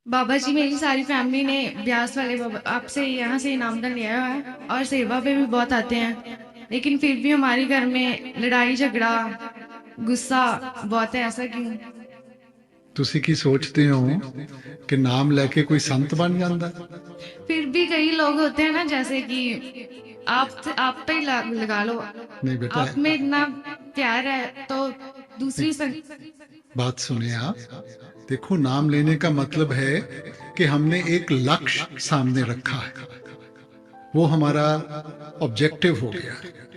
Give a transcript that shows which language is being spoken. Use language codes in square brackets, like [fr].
[hi] बाबा जी, मेरी सारी फैमिली ने ब्यास वाले बाबा आपसे यहाँ से नामदान लिया हुआ है और सेवा पे भी बहुत आते हैं, लेकिन फिर भी हमारे घर में लड़ाई झगड़ा गुस्सा बहुत है। ऐसा क्यों? [pa] ਤੁਸੀਂ ਕੀ ਸੋਚਦੇ ਹੋ ਕਿ ਨਾਮ ਲੈ ਕੇ ਕੋਈ ਸੰਤ ਬਣ ਜਾਂਦਾ? [hi] फिर भी कई लोग होते हैं ना, जैसे कि आप पे ही लगा लो। नहीं बेटा, आप में इतना प्यार है तो दूसरी बात सुने आप। देखो, नाम लेने का मतलब है कि हमने एक लक्ष्य सामने रखा है, वो हमारा ऑब्जेक्टिव हो गया।